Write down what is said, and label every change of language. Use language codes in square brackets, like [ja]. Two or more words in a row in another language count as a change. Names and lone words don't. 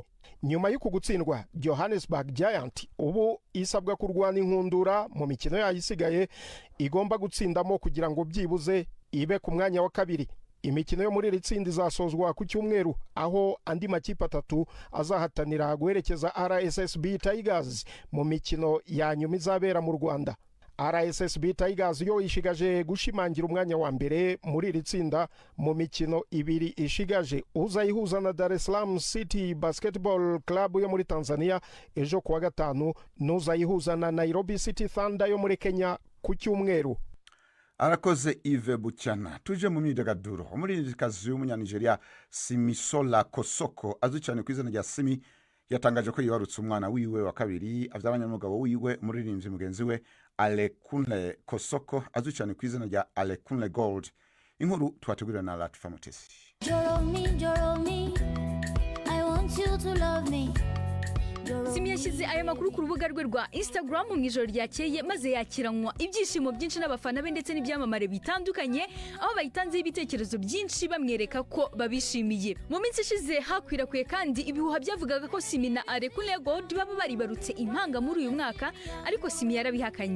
[rw] Nyuma y'uko gutsindwa, Johannesburg Giant ubu isabwa kurwana inkundura mu mikino yayisigaye igomba gutsindamo kugira ngo byibuze ibe ku mwanya wa kabiri. Imikino yo muri ritsinda izasozwa ku cyumweru, aho andi makipe atatu azahatanira guherekeza RSSB Tigers mu mikino ya nyuma izabera mu Rwanda. RSSB Tigers yo ishigaje gushimangira umwanya wa mbere muri ritsinda mu mikino ibiri ishigaje, uzayihuza na Dar es Salaam City Basketball Club yo muri Tanzania ejo kuwa gatanu, n'uzayihuza na Nairobi City Thunder yo muri Kenya ku cyumweru. Arakoze Yves Bucyana. Tuje mu myidagaduro. [rn] Umuririmbyikazi w'umunyanigeriya Simisola Kosoko azwi cyane ku izina rya Simi yatangaje ko yibarutse umwana wiwe wa kabiri avyaranye n'umugabo wiwe umuririmbyi mugenzi we Alekunle Kosoko azwi cyane ku izina rya Alekunle Gold. Inkuru twategurira na Latifa Mutesi. [yo] Joro me, [en] I want you to love me. [rw] Simi yashyize aya makuru ku rubuga rwe rwa Instagram mu ijoro ryakeye, maze yakiranwa ibyishimo byinshi n'abafana be ndetse n'ibyamamare bitandukanye, aho bayitanzeho ibitekerezo byinshi bamwereka ko babishimiye. Mu minsi ishize hakwirakwiye kandi ibihuha byavugaga ko Simi na Alekunle Gold baba baribarutse impanga muri uyu mwaka, ariko Simi yarabihakanye.